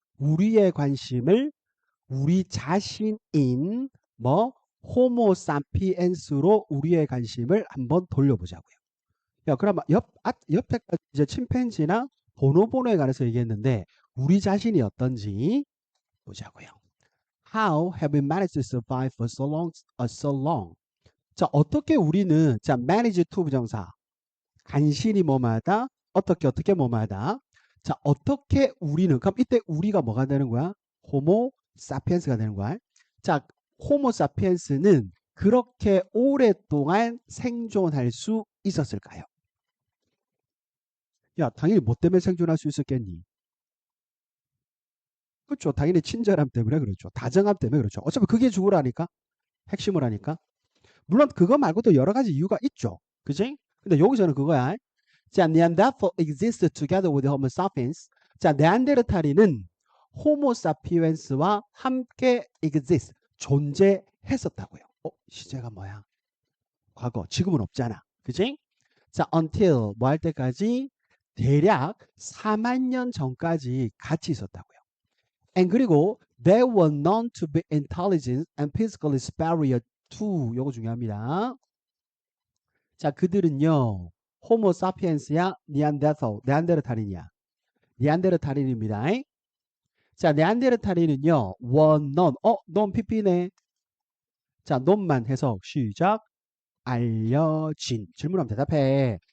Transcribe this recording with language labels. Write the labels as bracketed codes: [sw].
[ko] 우리의 관심을 우리 자신인 뭐 호모 사피엔스로 우리의 관심을 한번 돌려보자고요. 야, 그러면 옆에까지 이제 침팬지나 보노보노에 관해서 얘기했는데 우리 자신이 어떤지 보자고요. [en] How have we managed to survive for so long? So long? [ko] 자, 어떻게 우리는 자, [en] manage to [ko] 부정사 간신히 뭐마다 어떻게 뭐마다 자, 어떻게 우리는 그럼 이때 우리가 뭐가 되는 거야? 호모 사피엔스가 되는 거야. 자, 호모 사피엔스는 그렇게 오랫동안 생존할 수 있었을까요? 야, 당연히 뭐 때문에 생존할 수 있었겠니? 그렇죠. 당연히 친절함 때문에 그렇죠. 다정함 때문에 그렇죠. 어차피 그게 죽으라니까. 핵심을 하니까. 물론 그거 말고도 여러 가지 이유가 있죠. 그지? 근데 여기서는 그거야. 자, [en] Neanderthal existed together with Homo sapiens. [ko] 자, 네안데르탈인은 호모 사피엔스와 함께 exist, 존재했었다고요. 시제가 뭐야? 과거, 지금은 없잖아. 그지? 자, until 뭐 할 때까지? 대략 4만 년 전까지 같이 있었다고요. [en] And [ko] 그리고 [en] they were known to be intelligent and physically superior to [ko] 요거 중요합니다. 자, 그들은요. 호모 사피엔스야, 네안데르탈인이야. 네안데르탈인입니다. 자, 네안데르탈인은요. 원넌 넌 PP네. 자, 넌만 해석 시작. 알려진. 질문하면 대답해.